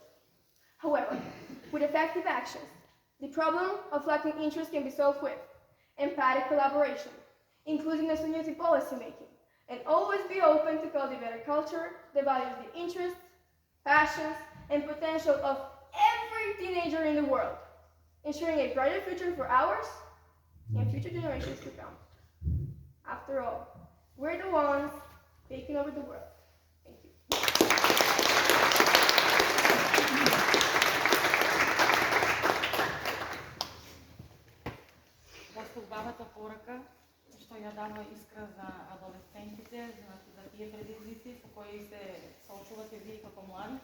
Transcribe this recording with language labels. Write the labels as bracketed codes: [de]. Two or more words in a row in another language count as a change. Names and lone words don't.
[en] However, with effective actions, the problem of lacking interest can be solved with empathic collaboration, inclusiveness in youth policymaking, and always be open to cultivate a culture that values the interests, passions, and potential of every teenager in the world, ensuring a brighter future for ours and future generations to come. After all, we're the ones taking over the world. Thank you. [mk] Постубавата порака што ја дава Искра за адолесцентите, значи за тие предизвици со кои се соочувате вие како млади.